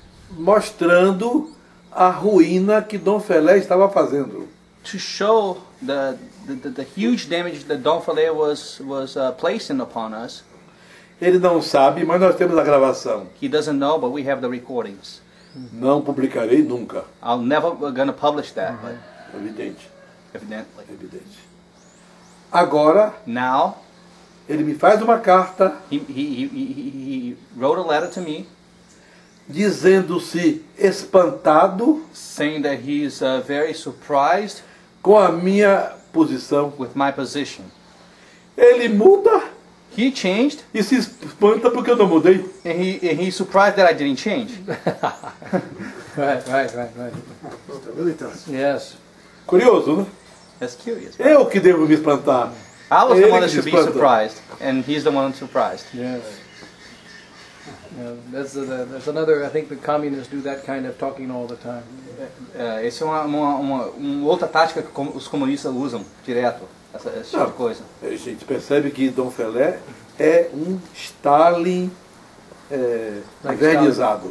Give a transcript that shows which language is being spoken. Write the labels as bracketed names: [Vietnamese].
[Portuguese] mostrando a ruína que Dom Felé estava fazendo. [English] to show the huge damage that Don Fale was placing upon us. [Portuguese] Ele não sabe, mas nós temos a gravação. [English] He doesn't know, but we have the recordings. [Portuguese] Não publicarei nunca. [English] I'm never gonna publish that, but [Portuguese] Evidente, [English] evidently. [Portuguese] evidente. Agora, [English] Now, [Portuguese] ele me faz uma carta [English] he wrote a letter to me [Portuguese] dizendo-se espantado [English] saying that he's very surprised [Portuguese] com a minha posição. [English] with my position. [Portuguese] Ele muda [English] He changed, [Portuguese] e se espanta porque eu não mudei. [English] and he's surprised that I didn't change. Right. It really does. Yes. [Portuguese] Curioso, né? [English] That's curious. [Portuguese] Eu que devo me espantar. [English] I was [Portuguese] Ele [English] the one that [Portuguese] se [English] should be [Portuguese] espanta. [English] surprised, and he's the one surprised. Yes. Yeah, that's another. I think the communists do that kind of talking all the time. [Portuguese] Essa é uma outra tática que os comunistas usam direto, esse tipo de coisa. A gente percebe que Dom Felé é um Stalin vernizado.